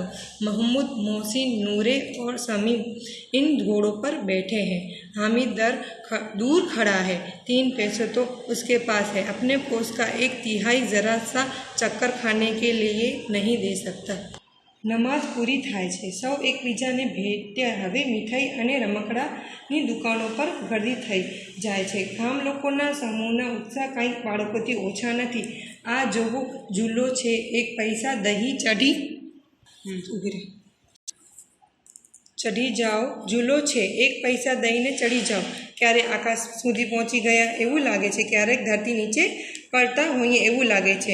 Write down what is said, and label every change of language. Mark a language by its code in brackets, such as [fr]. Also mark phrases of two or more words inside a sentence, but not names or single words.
[hi] महमूद, मोहसिन, नूरे और समीम इन घोड़ों पर बैठे हैं। हामिद दूर खड़ा है। 3 पैसे तो उसके पास है। अपने कोस का 1/3 ज़रा सा चक्कर खाने के लिए नहीं दे सकता। [gu] નમાજ પૂરી થાય છે। સૌ એકબીજાને ભેટ્યા। હવે મીઠાઈ અને રમકડાની દુકાનો પર ગર્દી થઈ જાય છે। ગામ લોકોના સમૂહના ઉત્સાહ કંઈક બાળકોથી ઓછા નથી। આ જોવો ઝૂલો છે, એક પૈસા દહીં ચઢી જાઓ. ઝૂલો છે, એક પૈસા દઈને ચડી જાઓ. ક્યારે આકાશ સુધી પહોંચી ગયા એવું લાગે છે, ક્યારેક ધરતી નીચે પડતા હોઈએ એવું લાગે છે.